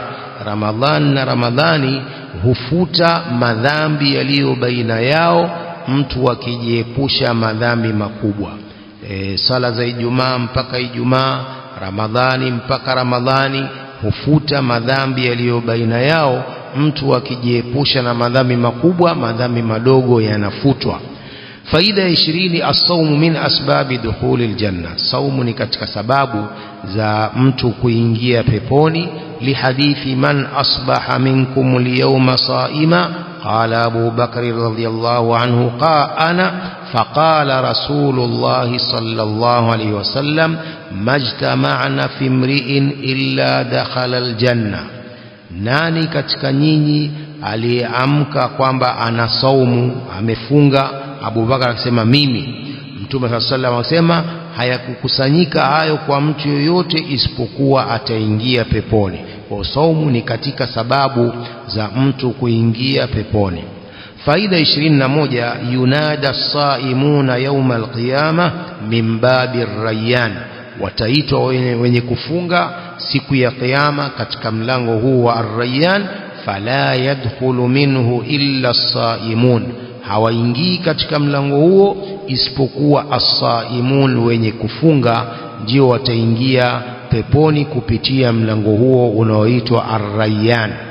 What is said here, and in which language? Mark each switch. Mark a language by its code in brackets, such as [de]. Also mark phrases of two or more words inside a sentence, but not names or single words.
[sw] Ramadhan na ramadhani hufuta madhambi yaliyo baina yao mtu akijiepusha madhambi makubwa. Sala za Ijumaa mpaka Ijumaa, Ramadhani mpaka Ramadhani hufuta madhambi yaliyo baina yao mtu akijiepusha na madhambi makubwa, madhambi madogo yanafutwa. Faida ya 20, [ar] الصوم من أسباب دخول الجنة, [sw] saumu ni katika sababu za mtu kuingia peponi. [ar] لحديث من أصبح منكم اليوم صائما قال أبو بكر رضي الله عنه أنا فقال رسول الله صلى الله عليه وسلم ما اجتمعن في امرئ إلا دخل الجنة, [sw] nani katika nyinyi aliyeamka kwamba ana saumu amefunga? Abu Bakar akasema mimi. Mtume [ar] صلى الله عليه وسلم [sw] akasema hayakukusanyika hayo kwa mtu yoyote isipokuwa ataingia peponi. Kwa saumu ni katika sababu za mtu kuingia peponi. Faida 21, [ar] ينادى الصائمون يوم القيامة من باب الريان, [sw] wataitwa wenye kufunga siku ya kiyama katika mlango huu wa ar-rayyan. [ar] فلا يدخل منه إلا الصائمون, [sw] hawaingii katika mlango huo isipokuwa as-saimun, wenye kufunga ndio wataingia peponi kupitia mlango huo unaoitwa ar-rayyan.